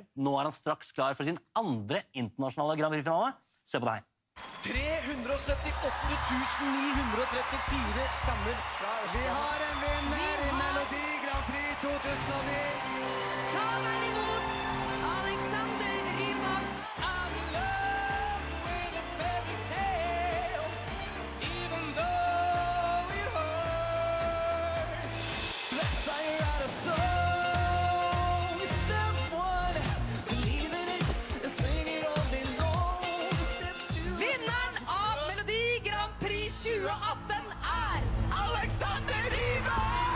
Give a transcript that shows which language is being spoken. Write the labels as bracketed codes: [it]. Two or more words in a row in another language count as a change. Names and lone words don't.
[no] Nå han straks klar for sin andre internasjonale Grand Prix-finale. Se på det her. 378 934 stemmer fra Østlandet. Vi har en vinner i Melodi Grand Prix 2009. Ta vel imot Alexander Rybak. [en] I'm in love with a fairy tale, even though it hurts. Let's fire out a song. Step one, believe in it, sing it all day long. Step two. [no] Vinneren av Melodi Grand Prix 2018 Alexander Rybak.